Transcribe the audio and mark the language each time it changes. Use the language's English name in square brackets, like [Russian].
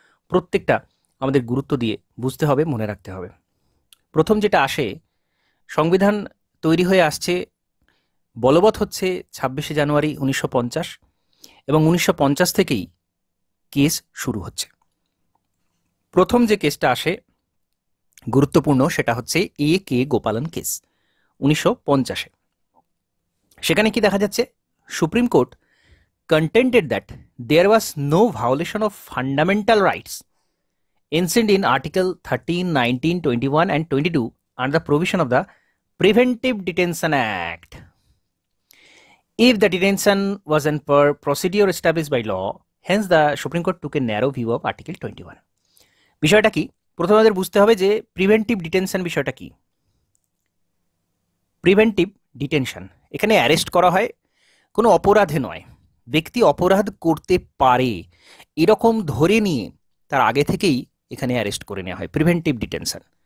[Bangla] প্রত্যেকটা আমাদের গুরুত্ব দিয়ে বুঝতে হবে, মনে রাখতে হবে। প্রথম যেটা আসে, সংবিধান তৈরি হয়ে আসছে, বলবৎ হচ্ছে 26শে জানুয়ারি 1950 এবং 1950 থেকেই কেস শুরু হচ্ছে। প্রথম যে কেসটা আসে গুরুত্বপূর্ণ, সেটা হচ্ছে এ কে গোপালন কেস 1950-এ। সেখানে কি দেখা যাচ্ছে, [English] Supreme Court contended that there was no violation of fundamental rights enshrined in Article 13, 19, 21 and 22 under the provision of the Preventive Detention Act. If the detention was an per procedure established by law, hence the Supreme Court took a narrow view of Article 21. [Bangla] বিষয়টা কি, প্রথমে আমাদের বুঝতে হবে যে preventive detention বিষয়টা কি। Preventive detention, এখানে অ্যারেস্ট করা হয় কোনো অপরাধে নয়, ব্যক্তি অপরাধ করতে পারে এরকম ধরে নিয়ে তার আগে থেকেই এখানে অ্যারেস্ট করে নেওয়া হয়, প্রিভেন্টিভ ডিটেনশন।